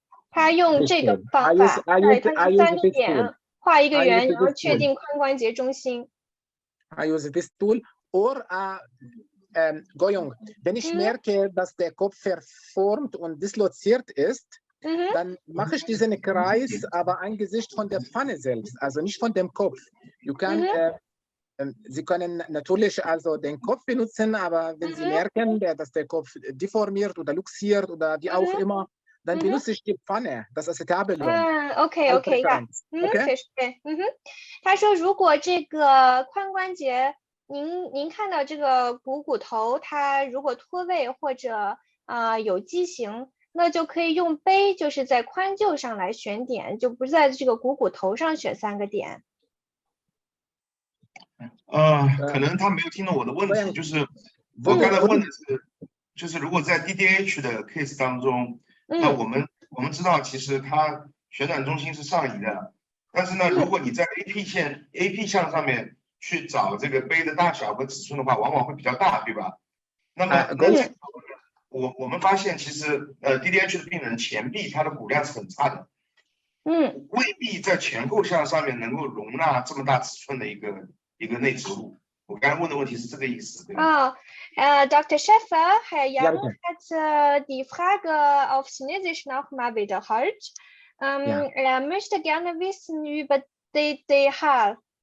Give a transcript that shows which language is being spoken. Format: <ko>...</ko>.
<zh>他用这个方法，对，他用3个点画一个圆，然后确定髋关节中心。</zh> <en>I use this tool or Goyong.</en> <de>Wenn ich merke, dass der Kopf verformt und disloziert ist, dann mache ich diesen Kreis, aber angesichts von der Pfanne selbst, also nicht von dem Kopf. Sie können natürlich also den Kopf benutzen, aber wenn Sie merken, dass der Kopf deformiert oder luxiert oder wie auch immer, dann benutze ich die Pfanne, das Acetabulum.</de> <zh>OK， 呀，</zh> <de>verstehe。</de> <zh>他说，如果这个髋关节，您看到这个股头，它如果脱位或者有畸形，那就可以用杯，就是在髋臼上来选点，就不是在这个股头上选3个点。可能他没有听懂我的问题，就是我刚才问的是，就是如果在 DDH 的 case 当中，那我们知道其实它旋转中心是上移的，但是呢，如果你在 AP 项上面去找这个杯的大小和尺寸的话，往往会比较大，对吧？那么我们发现其实DDH 的病人前臂它的骨量是很差的，未必在前后项上面能够容纳这么大尺寸的一个内植物。我刚才问的问题是这个意思。</zh> <de>Dr. Schäfer, Herr Yang hat die Frage auf Chinesisch nochmal wiederholt. Er möchte gerne wissen über DDH-Cases.</de>